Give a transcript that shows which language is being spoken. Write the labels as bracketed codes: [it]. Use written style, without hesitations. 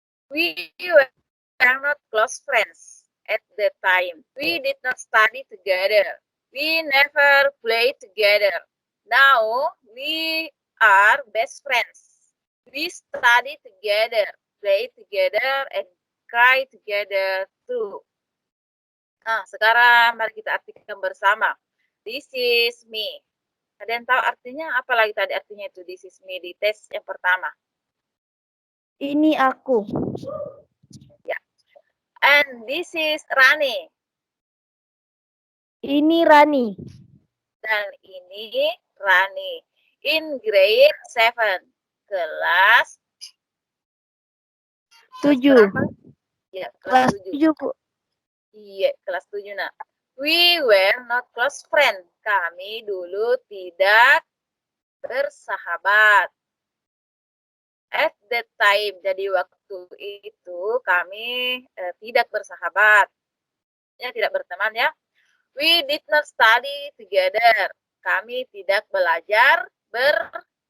[en] We were not close friends at that time. We did not study together. We never played together. Now we are best friends. We study together, play together, and cry together too. [id] Nah, sekarang mari kita artikan bersama. [en] This is me. [id] Ada yang tahu artinya? Apa lagi tadi artinya itu [en] this is me [id] di tes yang pertama? Ini aku. [en] Ya. And this is Rani. [id] Ini Rani. Dan ini Rani. [en] In grade 7. [id] Kelas 7. Ya, Kelas 7. 7, Bu. Iya, kelas 7 nak. [en] We were not close friends. [id] Kami dulu tidak bersahabat. [en] At that time, [id] jadi waktu itu kami tidak bersahabat. Ya, tidak berteman ya. [en] We did not study together. [id] Kami tidak belajar bersama.